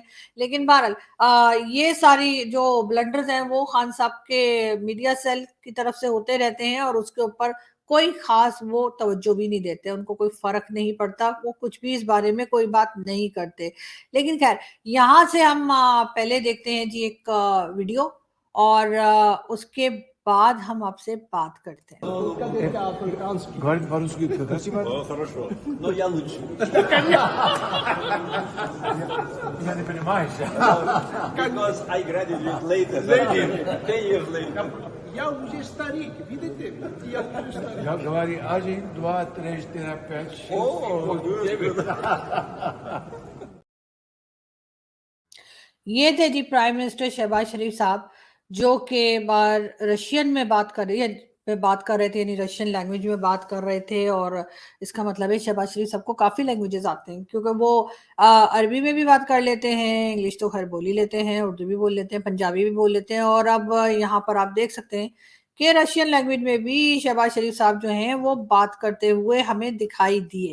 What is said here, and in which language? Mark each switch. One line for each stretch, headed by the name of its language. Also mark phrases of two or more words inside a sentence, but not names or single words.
Urdu: لیکن بہرحال یہ ساری جو بلنڈرز ہیں وہ خان صاحب کے
English: media cell
Urdu: کی طرف سے ہوتے رہتے ہیں اور اس کے اوپر کوئی خاص وہ توجہ بھی نہیں دیتے، ان کو کوئی فرق نہیں پڑتا، وہ کچھ بھی اس بارے میں کوئی بات نہیں کرتے. لیکن خیر یہاں سے ہم پہلے دیکھتے ہیں جی ایک ویڈیو، اور اس کے بعد ہم آپ سے بات کرتے ہیں.
Russian: Говорит по-русски, красиво? Хорошо, но я лучше. Я не понимаю.
English: Because I graduated later. 10 years later.
Russian: Я уже старик, видите? Я уже старик. Я говорю 1, 2, 3, 4, 5, 6, Oh, 7, 8.
Urdu: یہ تھے جی
English: prime minister
Urdu: شہباز شریف صاحب، جو کے بار رشین میں بات کر رہے تھے، یعنی
English: Russian language
Urdu: میں بات کر رہے تھے. اور اس کا مطلب ہے شہباز شریف سب کو کافی لینگویجز آتے ہیں، کیونکہ وہ عربی میں بھی بات کر لیتے ہیں، انگلش تو خیر بول ہی لیتے ہیں، اردو بھی بول لیتے ہیں، پنجابی بھی بول لیتے ہیں، اور اب یہاں پر آپ دیکھ سکتے ہیں کہ
English: Russian language
Urdu: میں بھی شہباز شریف صاحب جو ہیں وہ بات کرتے ہوئے ہمیں دکھائی دیے.